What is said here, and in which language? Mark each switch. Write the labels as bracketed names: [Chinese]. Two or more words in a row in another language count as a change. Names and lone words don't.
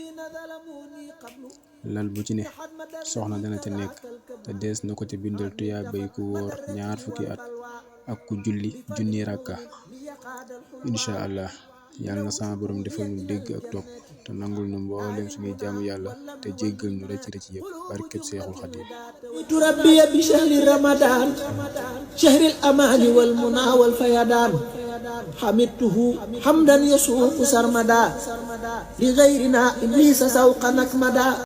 [Wolof] lal bu ci ne soxna dana ca nekk te dees na ko ca bindal tuyaabay ku wóor ñaar fukki at ak ku julli junni rakka [Arabic] إن شاء الله [Wolof] yàlla na sama borom defal ñu dégg ak topp te nangul nu mboolem suñuy jaamu yàlla te jéggal ñu rëcc yëpp barkeb Seexul Xadiim [Arabic] ربي بشهر رمضان شهر الأمان والمنى والفيضان حمدته حمدا يسوق سرمدا لغيرنا إبليس سوقا نكمدا